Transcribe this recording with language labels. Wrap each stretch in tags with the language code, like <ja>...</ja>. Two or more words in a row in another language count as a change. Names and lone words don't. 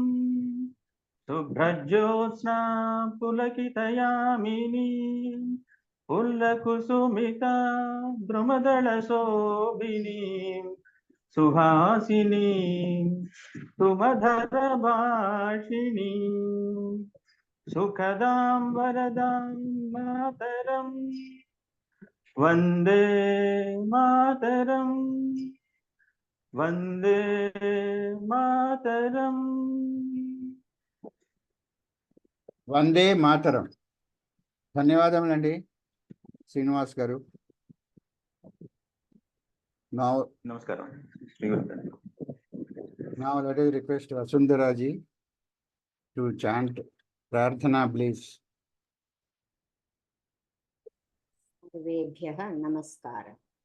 <sa>शुभ्रज्योत्स्ना पुलकितयामिनी फुल्लकुसुमित द्रुमदल शोभिनी सुहासिनी सुमधुर भाषिणी सुखदां वरदां मातरम् वन्दे मातरम् वन्दे मातरम् Vande Mataram వందే మాతరం.</sa> <te>ధన్యవాదములండి శ్రీనివాస్ గారు.</te> <en>Now Namaskaram. let us request Vasundhara ji to chant Prarthana, please.</en> <sa>सर्वेभ्यः नमस्कार.</sa>